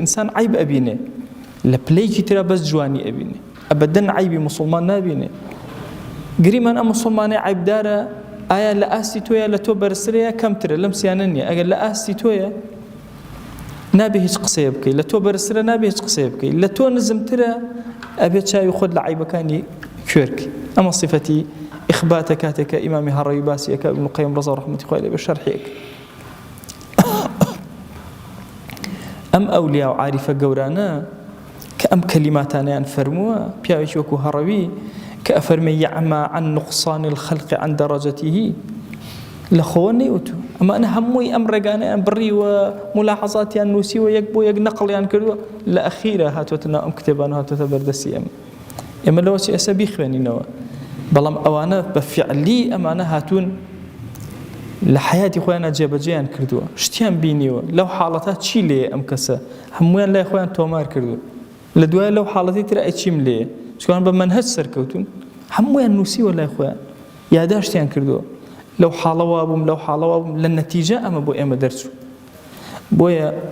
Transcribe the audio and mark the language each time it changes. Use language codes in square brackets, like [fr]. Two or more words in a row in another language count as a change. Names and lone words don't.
[ckb] ئینسان عیب ئەبینێ لە پلەیەکی ترە بەس جوانی ئەبینێ ئەبەدەن عیبی موسڵمان نابینێ گریمان ئەم موسڵمانەی عیبدارە ئایا لە ئاستی تۆیە لە تۆ بەرزترەیە کەمترە لەم سیانە نییە ئەگەر لە ئاستی تۆیە نابێ هیچ قسەیە بکەیت لە تۆ بەرزترە نابێ هیچ قسەیە بکەیت لە تۆ نزمترە ئەبێت چاوی خۆت لە عیبەکانی کوێرکی ئەمە صفەتی ئیخباتە کاتێکە ئیمامی هەڕەوی باسیەکە ابن القیم ڕەزا ڕەحمەتی خوای لێ بە شەرحێک ئەم ئەولیا و عاریفە گەورانە کە ئەم کەلیماتانیان فەرمووە پیاوێکی وەکو هەڕەوی کە ئەفەرمێ [ar] يعمى عن نقصان الخلق عن درجته [ckb] لە خۆوە نەیوتو ئەمانە هەمووی ئەم ڕێگانەیان بڕیوە ملاحەزاتیان نووسیوە یەک بۆ یەک نەقڵیان کردووە لە ئەخیرە هاتوۆتە ناو ئەم کتێبانە هاتوۆتە بەردەستی ئێمە لەوە چی ئێستا بیخوێنینەوە بەڵام ئەوانە بە فعلی ئەمانە هاتوون لە حیاتی خۆیانە جێبەجێیان کردووە شتیان بینیوە لەو حاڵەتە چی لێ ئەم کەسە هەمویان لای خۆیان تۆمار کردووە لە دوای لەو حاڵەتی ترە ئەی چیم لێ چکان بە منهەج سەرکەوتون هەمویان نووسیوە لای خۆیان یاداشتیان کردووە لەو حاڵەوە بووم لەو حاڵەوە بووم لە نەتیجە ئەمە بۆ ئێمە دەرچوو بۆیە